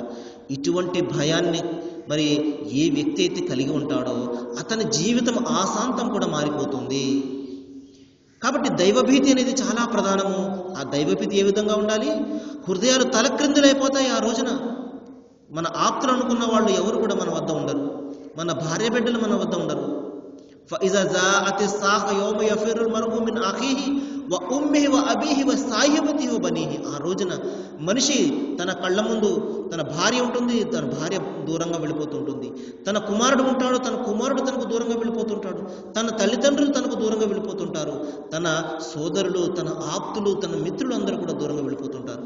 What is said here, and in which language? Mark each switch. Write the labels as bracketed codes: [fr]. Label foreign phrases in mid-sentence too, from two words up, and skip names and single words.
[te] ఇటువంటి భయాన్ని మరి ఏ వ్యక్తి అయితే కలిగి ఉంటాడో అతని జీవితం ఆశాంతం కూడా మారిపోతుంది. కాబట్టి దైవభీతి అనేది చాలా ప్రధానము. ఆ దైవభీతి ఏ విధంగా ఉండాలి? హృదయాలు తలక్రిందులైపోతాయి ఆ రోజున. మన ఆప్తులు అనుకున్న వాళ్ళు ఎవరు కూడా మన వద్ద ఉండరు. మన భార్య బిడ్డలు మన వద్ద ఉండరు. [ar] فإذا جاءت الساعة يوم يفر المرء من أخيه وأمه وأبيه وصاحبته وبنيه. [te] ఆ రోజున మనిషి తన కళ్ళ ముందు తన భార్య ఉంటుంది, తన భార్య దూరంగా వెళ్ళిపోతుంటుంది. తన కుమారుడు ఉంటాడు, తన కుమారుడు తనకు దూరంగా వెళ్ళిపోతుంటాడు. తన తల్లిదండ్రులు తనకు దూరంగా వెళ్ళిపోతుంటారు. తన సోదరులు, తన ఆప్తులు, తన మిత్రులు అందరూ కూడా దూరంగా వెళ్ళిపోతుంటారు.